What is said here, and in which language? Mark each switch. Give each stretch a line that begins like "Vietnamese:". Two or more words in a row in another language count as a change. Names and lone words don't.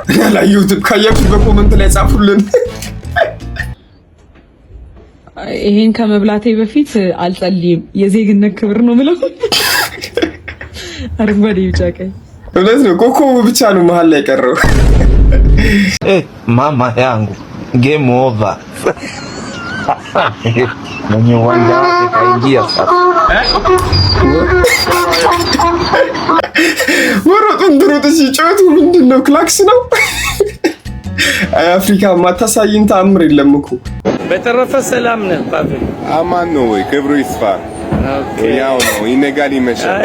Amharic: ያላየሁትም ካያችሁት በኮመንት ላይ ጻፉልን። ይሄን ከመብላቴ በፊት አልጸልይም። የዜግነት ክብር ነው ምለው። አረንጓዴ ቢጫ ቀይ እውነት ነው። ኮኮቡ ብቻ ነው መሀል ላይ ቀረው።
Swahili: ማማ yangu
English: game over
Swahili: mwenye uwanja wake kaingia sasa.
Amharic: ወሮጡን ድሮጥ ሲጮቱ ምንድነው? ክላክስ ነው። አፍሪካ ማታሳይን ተአምር የለም እኮ። በተረፈ ሰላም ነህ ፓፒ? አማን ነው ወይ? ክብሩ ይስፋ። ያው ነው ይነጋል ይመሻል።